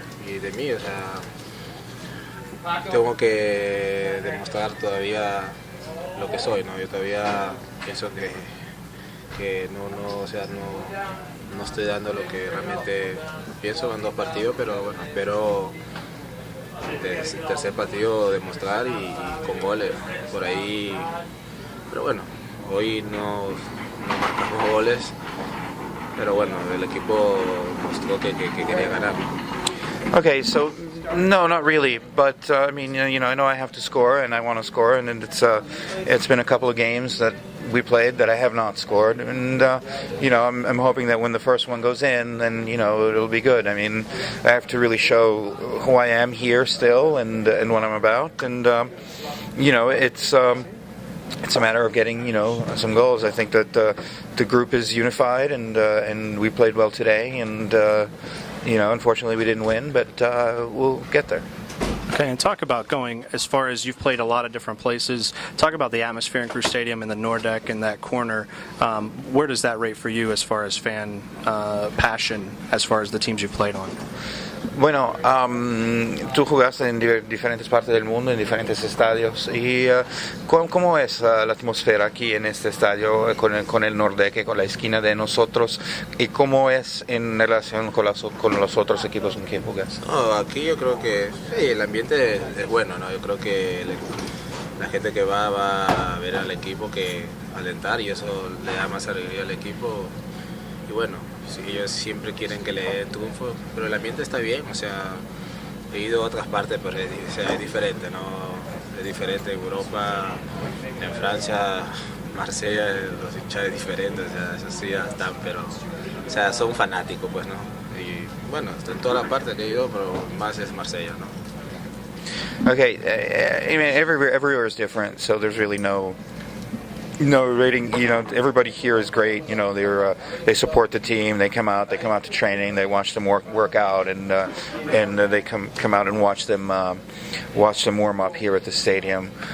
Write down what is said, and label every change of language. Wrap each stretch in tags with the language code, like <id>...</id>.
<es>Y de mí, tengo que demostrar todavía lo que soy, ¿no? Yo todavía pienso que no estoy dando lo que realmente pienso en 2 partidos, pero espero el tercer partido demostrar y con goles por ahí. Pero hoy no marcamos goles. Pero el equipo mostró que quería ganar.</es> <en>Okay, so no, not really, but I know I have to score and I want to score, and it's been a couple of games that we played that I have not scored, and I'm hoping that when the first one goes in, then it'll be good. I have to really show who I am here still and what I'm about, and it's a matter of getting, some goals. I think that the group is unified, and we played well today. And unfortunately, we didn't win, but we'll get there. Okay, and talk about going as far as you've played a lot of different places. Talk about the atmosphere in Crew Stadium and the Nordeck and that corner. Where does that rate for you as far as fan passion, as far as the teams you've played on?</en> <es>Bueno, tú jugaste en diferentes partes del mundo, en diferentes estadios. ¿Y cómo es la atmósfera aquí en este estadio con el Nordeque, con la esquina de nosotros? ¿Y cómo es en relación con los otros equipos en que jugas? No, aquí yo creo que sí, el ambiente es bueno, ¿no? Yo creo que la gente que va a ver al equipo, que alentar, y eso le da más alegría al equipo. Y sí, ellos siempre quieren que le dé triunfo, pero el ambiente está bien, o sea, he ido a otras partes, pero es diferente, ¿no? Es diferente en Europa, en Francia, Marsella, los hinchas es diferente, o sea, eso sí ya están, pero, o sea, son fanáticos, pues, ¿no? Y en todas las partes que he ido, pero más es Marsella, ¿no?</es> <en>Okay, everywhere is different, so there's really no rating. Everybody here is great. They support the team. They come out to training. They watch them work out, and they come out and watch them warm up here at the stadium.</en>